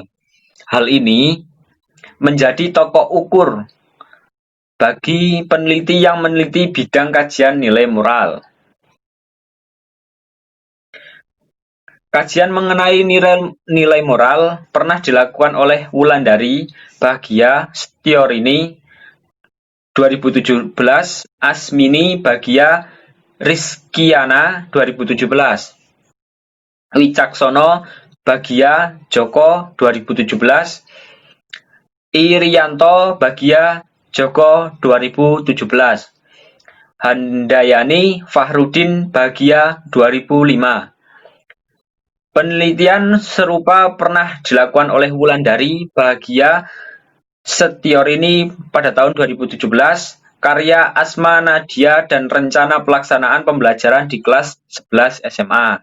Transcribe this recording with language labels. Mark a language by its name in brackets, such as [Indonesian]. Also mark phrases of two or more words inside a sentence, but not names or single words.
[Indonesian] Hal ini menjadi tolok ukur bagi peneliti yang meneliti bidang kajian nilai moral. Kajian mengenai nilai moral pernah dilakukan oleh Wulandari Bagia Setiorini 2017, Asmini Bagia Rizkiana 2017, Wicaksono Bagia Joko 2017, Irianto Bagia Joko 2017, Handayani Fahrudin Bagia 2005. Penelitian serupa pernah dilakukan oleh Wulandari Bagia Setiorini pada tahun 2017, karya Asma Nadia dan rencana pelaksanaan pembelajaran di kelas 11 SMA.